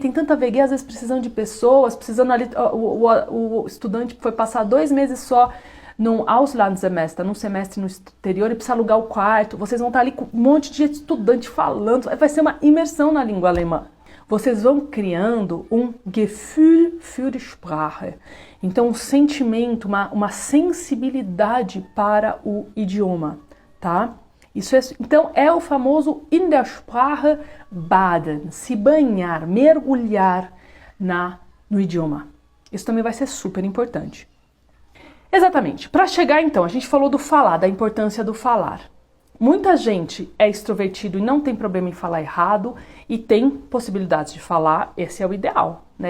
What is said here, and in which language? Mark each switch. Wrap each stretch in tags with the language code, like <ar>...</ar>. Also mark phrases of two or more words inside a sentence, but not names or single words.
<pt>Tem tanta VG, às vezes precisando de pessoas, precisando ali, o estudante foi passar 2 meses só num Auslandssemester, num semestre no exterior, e precisa alugar o quarto. Vocês vão estar ali com um monte de estudante falando, vai ser uma imersão na língua alemã. Vocês vão criando um</pt> <de>Gefühl für die Sprache.</de> <pt>Então, um sentimento, uma sensibilidade para o idioma, tá? Então, é o famoso</pt> <de>in der Sprache baden,</de> <pt>se banhar, mergulhar no idioma. Isso também vai ser super importante. Exatamente. Para chegar, então, a gente falou do falar, da importância do falar. Muita gente é extrovertido e não tem problema em falar errado e tem possibilidades de falar, esse é o ideal, né?</pt>